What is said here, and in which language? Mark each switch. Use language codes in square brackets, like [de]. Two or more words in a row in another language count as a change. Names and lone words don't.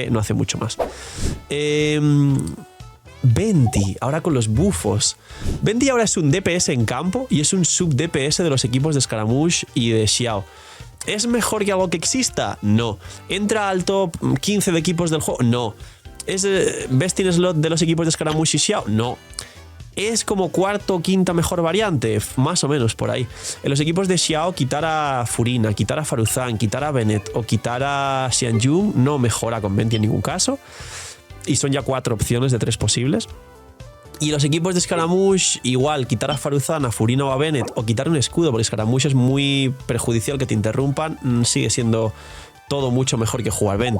[es] Zhongli está en B, no hace mucho más. Venti, ahora con los bufos. Venti ahora es un DPS en campo y es un sub-DPS de los equipos de Scaramouche y de Xiao. ¿Es mejor que algo que exista? No. ¿Entra al top 15 de equipos del juego? No. ¿Es [en] best in slot [es] de los equipos de Scaramouche y Xiao? No. ¿Es como cuarto o quinta mejor variante? Más o menos por ahí. En los equipos de Xiao, quitar a Furina, quitar a Faruzan, quitar a Bennett o quitar a Xianjun no mejora con Venti en ningún caso. Y son ya 4 opciones de 3 posibles. Y los equipos de Scaramouche, igual, quitar a Faruzan, a Furina o a Bennett o quitar un escudo, porque Scaramouche es muy perjudicial que te interrumpan, sigue siendo todo mucho mejor que jugar Venti.